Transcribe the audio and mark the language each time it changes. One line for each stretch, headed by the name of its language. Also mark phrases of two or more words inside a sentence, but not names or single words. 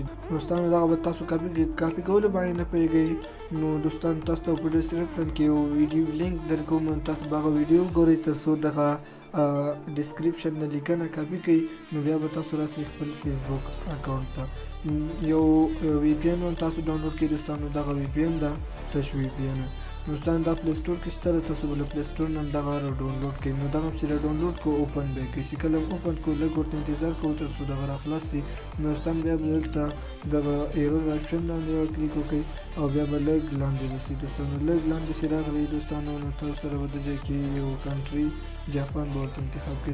Pashto: دوستانو دغه به تاسو کاپي کولو باندې نه پوهېږئ نو دوستانو تاسو ته په ډسکرپشن کې یو
English: video link
Pashto: درکوم تاسو به هغه ویډیو وګورئ تر څو دغه ډسکرپشن نه لیکنه کاپي کړئ نو بیا به تاسو راسئ خپل
English: Facebook account
Pashto: ته. یو وی پی این هم تاسو ډاونلوډ کړئ. دوستانو دغه وی پی این ده تش وی پی این دوستان دا پلی سټور کې شته تاسو بل پلی سټور نه دغه ډاونلوډ کړئ. نو دغه سره ډاونلوډ کو اوپن به کړئ چې کله اوپن کو لږ ورته انتظار کوو تر څو دغه راخلاص شي. نو دوستان بیا به دلته دغه
English: error option
Pashto: باندې کلیک وکړئ او بیا به لږ لاندې رسي. دوستانو لږ لاندې چې راغلی دوستانو نو تاسو سره به د ځای کې یو کنټري جاپان به ورته انتخاب کړئ.